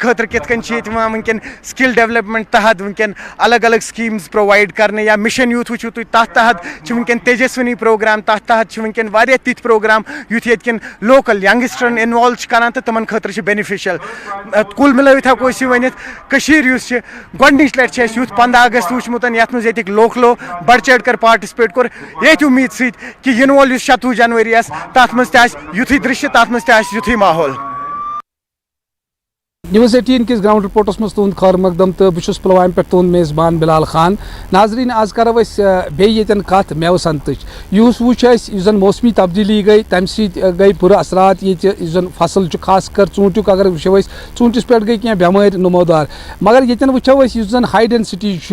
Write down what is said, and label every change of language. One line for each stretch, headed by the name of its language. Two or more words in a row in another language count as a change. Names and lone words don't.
Kashmiri: خٲطرٕ کِتھ کٔنۍ چھِ ییٚتہِ یِوان وٕنکٮ۪ن
English: skill development
Kashmiri: تحت وٕنکٮ۪ن الگ الگ سکیٖمز پرووایڈ کرنہٕ یا مِشن یوٗتھ وٕچھِو تُہۍ تتھ تحت چھِ وٕنکٮ۪ن تیجسونی پروگرام تتھ تحت چھِ وٕنکٮ۪ن واریاہ تِتھۍ پروگرام یُتھ ییٚتہِ کٮ۪ن لوکل ینگسٹرن اِنوالو چھِ کران تہٕ تِمن خٲطرٕ چھِ بینِفِشل کُل مِلٲوِتھ ہٮ۪کو أسۍ یہِ ؤنِتھ کٔشیٖر یُس چھِ گۄڈنِچ لٹہِ چھِ اَسہِ یُتھ 15 اگست وٕچھمُت یتھ منٛز ییٚتِکۍ لوکلو
Urdu: بڑھ چڑھ کر
Kashmiri: پاٹِسِپیٹ کوٚر ییٚتھۍ اُمیٖد سۭتۍ کہِ یِنہٕ وول یُس 26 جنؤری آسہِ تتھ منٛز تہِ آسہِ یُتھُے دِرٛشیہِ تتھ منٛز تہِ آسہِ یُتھُے ماحول News 18 کِس
English: ground reports
Kashmiri: منٛز تُہُنٛد خٲر مقدم تہٕ بہٕ چھُس پُلوامہِ پٮ۪ٹھ تُہُنٛد میزبان بِلال خان ناظریٖن آز کرو أسۍ بیٚیہِ ییٚتٮ۪ن کتھ میوٕ صنعتٕچ یُس وٕچھ اَسہِ یُس زن موسمی تبدیٖلی گٔے تمہِ سۭتۍ گٔے بُرٕ اثرات ییٚتہِ یُس زن فصل چھُ خاص کر ژوٗنٛٹھیُک اگر وٕچھو أسۍ ژوٗنٛٹھِس پٮ۪ٹھ گٔے کینٛہہ بٮ۪مٲرۍ نمودار مگر ییٚتٮ۪ن وٕچھو أسۍ یُس زن
English: high density